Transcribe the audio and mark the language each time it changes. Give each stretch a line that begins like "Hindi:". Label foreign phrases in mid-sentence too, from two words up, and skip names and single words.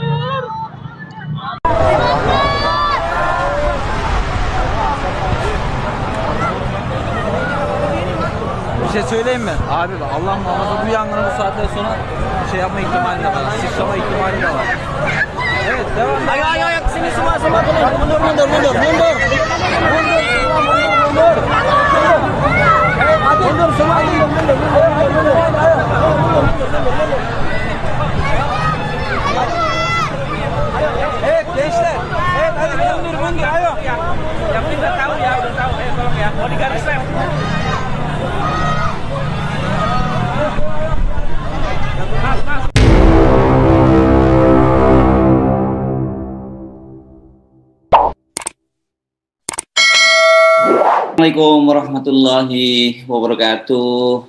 Turkish: Bir şey söyleyeyim mi? Abi Allah muhafaza bu yangını bu saatten sonra şey yapma ihtimali de var. Sıçrama ihtimali de var. Evet devam.
Indonesian: Ayo sini semua mundur. Mundur. Mundur semua mundur.
Turkish: Evet gençler. Evet hadi
Indonesian: mundur ayo. Yang udah tahu ya. Ayo tolong ya. Mau digaris rem.
Arabic: السلام عليكم ورحمة الله وبركاته.